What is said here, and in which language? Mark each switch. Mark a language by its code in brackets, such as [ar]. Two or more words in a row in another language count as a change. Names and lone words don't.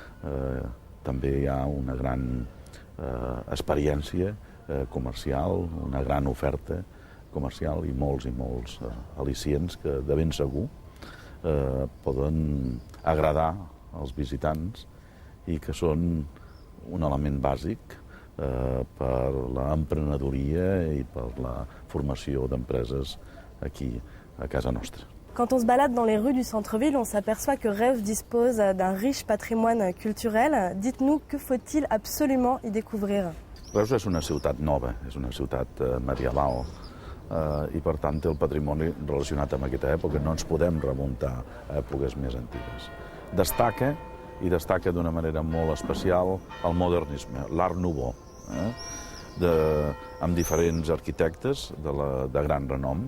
[ca] també hi ha una gran experiència comercial, una gran oferta comercial i molts al·licients que de ben segur poden agradar als visitants i que són un element bàsic per l'emprenedoria i per la formació d'empreses aquí a casa nostra. [fr] Quand on se balade dans les rues du centre-ville, on s'aperçoit que Reus dispose d'un riche patrimoine culturel. Dites-nous, que faut-il absolument y découvrir? [ca] Reus és una ciutat nova, és una ciutat medieval i per tant té el patrimoni relacionat amb aquesta època. No ens podem remuntar a èpoques més antigues. Destaca d'una manera molt especial el modernisme, [fr] l'art nouveau, [ca] amb diferents arquitectes de gran renom.